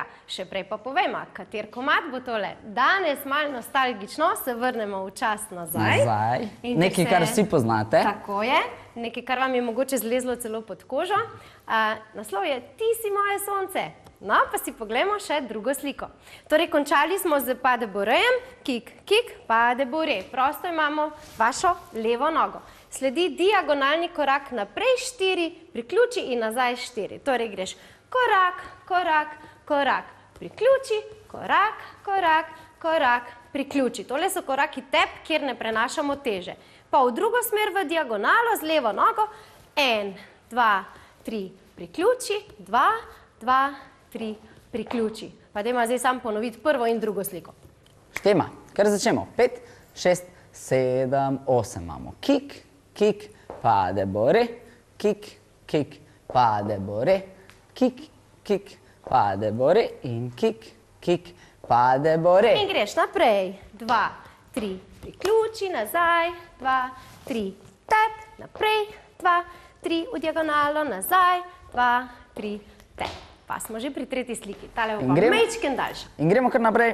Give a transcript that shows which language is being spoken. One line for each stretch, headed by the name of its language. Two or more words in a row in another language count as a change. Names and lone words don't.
Slovenian: Še prej pa povema, kater komad bo tole. Danes malo nostalgično se vrnemo v čas nazaj. Nekaj, kar vsi poznate. Tako je. Nekaj, kar vam je mogoče zlezlo celo pod kožo. Naslov je Ti si moje sonce. No, pa si poglejmo še drugo sliko. Torej, končali smo z pade bo rejem. Kik, kik, pade bo re. Prosto imamo vašo levo nogo. Sledi diagonalni korak naprej 4, priključi in nazaj 4. Torej, greš korak, korak, korak, priključi, korak, korak, korak, priključi. Tole so koraki tep, kjer ne prenašamo teže. Pa v drugo smer v diagonalo z levo nogo. 1, 2, 3, priključi, 2, 2, 3, priključi. Pa dajmo zdaj sam ponoviti prvo in drugo sliko. Štema, kar začnemo. 5, 6, 7, 8 imamo. Kik, kik, pade bo re, kik, kik, pade bo re, kik, kik, pade bo re in kik, kik, pade bo re. In greš naprej. 2, 3, priključi, nazaj, 2, 3, tep, naprej, 2, 3, v diagonalo, nazaj, 2, 3, tep. Pa smo že pri tretji sliki. Tale bo pa mečken daljša. In gremo kar naprej.